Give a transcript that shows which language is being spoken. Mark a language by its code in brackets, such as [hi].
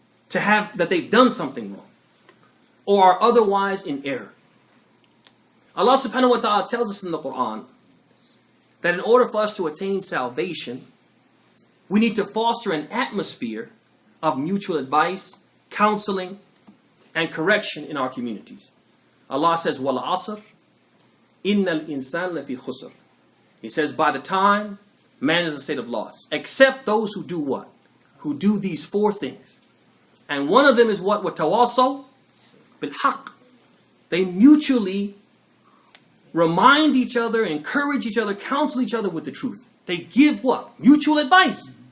[en] To have that they've done something wrong. Or are otherwise in error. Allah subhanahu wa ta'ala tells us in the Quran that in order for us to attain salvation, we need to foster an atmosphere of mutual advice, counseling, and correction in our communities. Allah says, [ar] وَالْعَصْرِ إِنَّ الْإِنسَانَ لَفِي خُسْرٍ. [en] He says, by the time, man is in a state of loss. Except those who do what? Who do these four things. And one of them is what? [ar] وَتَوَاصَوْا بِالْحَقِّ. [en] They mutually remind each other, encourage each other, counsel each other with the truth. They give what? Mutual advice.